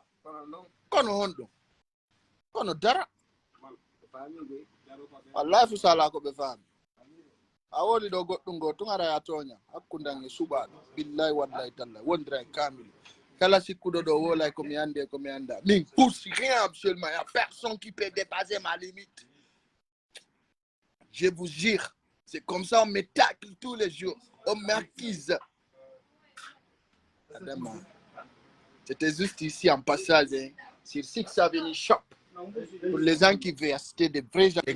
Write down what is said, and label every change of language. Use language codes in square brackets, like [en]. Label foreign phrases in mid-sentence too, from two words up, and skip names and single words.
[ff] Kono hondo. Kono dara. Allah fu sala ko be fam. Awoli do goddum go tungara ya tonya hakkundange suba billahi wallahi taala wondra kamil kala sikkudo do wola ko mi ande ko mi anda min [fr] pousse rien absolument y a personne qui peut dépasser ma limite. Je vous jure, c'est comme ça on me tacle tous les jours, on m'accuse. C'était juste ici en passage, hein, sur 6 Avenue Shop, pour les gens qui veulent acheter des vrais gens.